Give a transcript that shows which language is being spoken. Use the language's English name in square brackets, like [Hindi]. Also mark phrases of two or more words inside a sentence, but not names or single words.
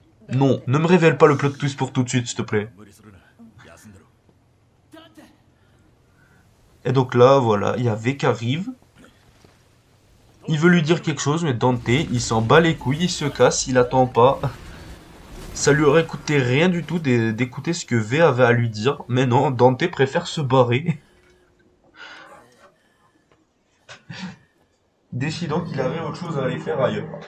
[French] Non, ne me révèle pas le [English] plot twist [French] pour tout de suite, s'il te plaît. [Japanese] 無理するな休んでろ [French] Et donc là, voilà, il y a V qui arrive. Il veut lui dire quelque chose, mais Dante, il s'en bat les couilles, il se casse, il attend pas. Ça lui aurait coûté rien du tout d'écouter ce que V avait à lui dire. Mais non, Dante préfère se barrer. Décidant qu'il avait autre chose à aller faire ailleurs.